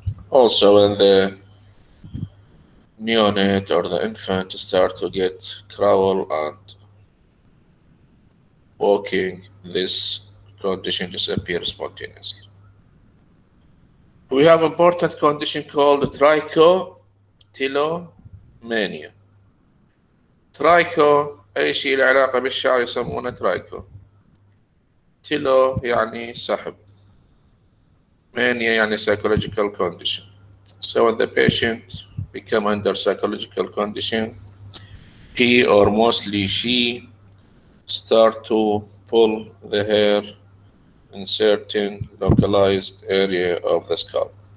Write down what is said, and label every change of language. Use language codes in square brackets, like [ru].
[en] Also, when the neonate or the infant start to get crawl and walking, this condition disappears spontaneously. We have important condition called trichotillomania. [ar] ترايكو أي شيء له علاقة بالشعر يسمونه ترايكو. تيلو يعني سحب. [en] Mania يعني psychological condition. So when the patient become under psychological condition, he or mostly she start to pull the hair in certain localized area of the scalp.